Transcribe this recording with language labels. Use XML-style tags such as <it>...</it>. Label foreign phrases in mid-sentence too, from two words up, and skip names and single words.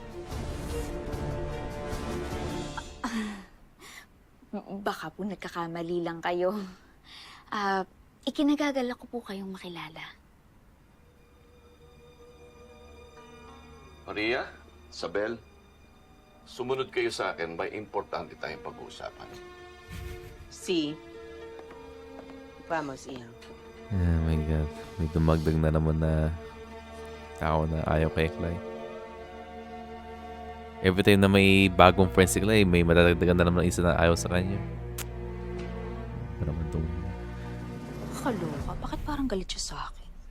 <tl>Baka po nagkakamali lang kayo. Ikinagagalak ko po kayong makilala. Maria, Isabel, sumunod kayo sa akin. May importante tayong pag-uusapan.</tl> <es>Sí. Vamos, Ian.</es> <en>Oh my God.</en> <tl>May dumagdag na naman na tao na ayaw kay Clay.</tl> <en>Every time</en> <tl>na may bagong friends si Clay, may madadagdagan na naman isa na ayaw sa kanya. Ano naman itong... Kaloka, bakit parang galit siya sa akin?</tl>